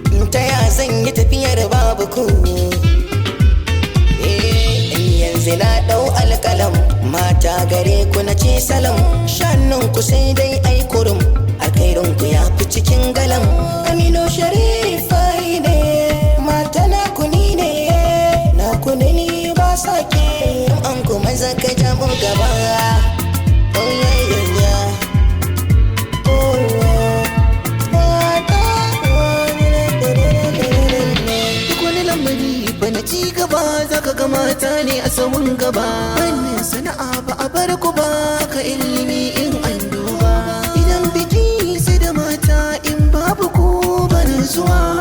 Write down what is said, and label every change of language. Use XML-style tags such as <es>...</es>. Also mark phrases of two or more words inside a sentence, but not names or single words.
<ha>Ta ya zan yi tafiyar babu ku? Eh, yanzu na ɗau alƙalam, mata gare ku na ce salam, shannun ku sai dai ai kurum, alkhairin ku ya fi cikin galam. Aminu Sharifai ne, mata na kuni ne, na kuni ne ba sake. An kuma zaka ja mu gaba.</ha> <en>Oh, yeah, yeah, yeah. Oh, yeah.</en> <ha>Mata. Duk wani lamari fa na ci gaba, zaka ga mata ne a sahun gaba. Wannan sana'a A bar ku ba ka ilimi in an duba. Idan biki sai da mata in babu ku ba nutsuwa.</ha>